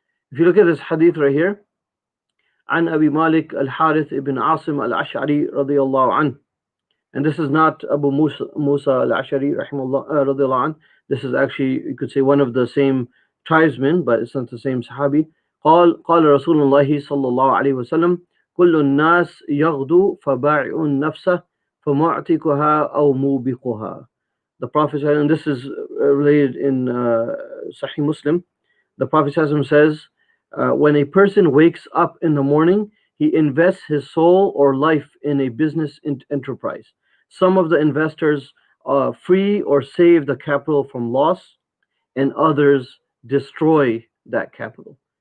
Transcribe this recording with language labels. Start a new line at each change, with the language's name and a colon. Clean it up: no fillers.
English: If you look at this hadith right here,
Arabic: عن أبي مالك الحارث ibn عاصم الأشعري رضي الله عنه.
English: And this is not Abu Musa al-Ash'ari rahimahullah
Arabic: رضي الله عنه.
English: This is actually, you could say, one of the same tribesmen, but it's not the same Sahabi.
Arabic: قال رسول الله صلى الله عليه وسلم كل الناس يغدو فبائع نفسه فمعتقها أو موبقها.
English: The Prophet, and this is related in Sahih Muslim, the Prophet says, when a person wakes up in the morning, he invests his soul or life in a business enterprise. Some of the investors free or save the capital from loss, and others destroy that capital.